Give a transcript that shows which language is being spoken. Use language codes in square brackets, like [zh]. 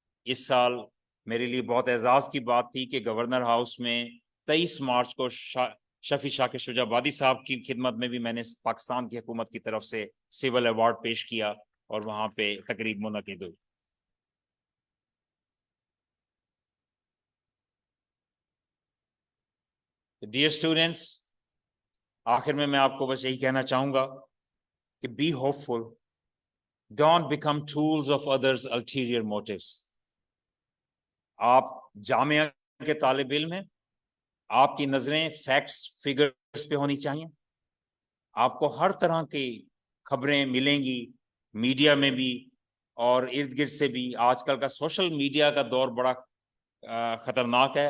[hi] इस साल मेरे लिए बहुत एजाज की बात थी कि गवर्नर हाउस में 23 मार्च को शफी शाकिर शुजाबादी साहब की खिदमत में भी मैंने पाकिस्तान की हुकूमत की तरफ से सिविल अवार्ड पेश किया और वहाँ पे तकरीब मुनक़िद हुई। डियर स्टूडेंट्स, आखिर में मैं आपको बस यही कहना चाहूँगा कि [en] Be hopeful, Don't become tools of others' ulterior motives. [hi] आप जामिया के तालिब इल्म हैं, आपकी नजरें फैक्ट्स फिगर्स पे होनी चाहिए। आपको हर तरह की खबरें मिलेंगी, मीडिया में भी और इर्द गिर्द से भी। आजकल का सोशल मीडिया का दौर बड़ा खतरनाक है।